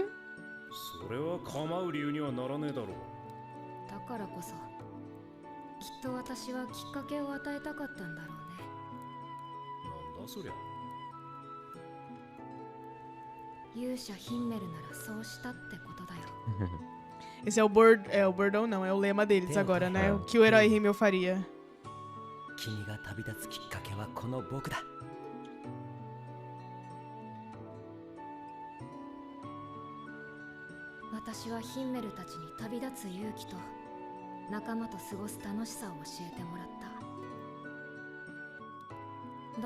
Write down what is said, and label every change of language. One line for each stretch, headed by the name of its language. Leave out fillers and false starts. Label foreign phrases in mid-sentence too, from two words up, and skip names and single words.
Japanese: それは構う理由にはならねえだろうだからこそきっと私はきっかけを与えたかったんだろうね。なんだそりゃ勇者ヒンメルならそうしたってことだよ。
Portuguese: Esse é o bordão não, é o lema deles agora, né? É. O que o herói Rimmel faria.
Japanese: 君が旅立つきっかけはこの僕だ私はヒンメルたちに旅立つ勇気と仲間と過ごす楽しさを教えてもらった。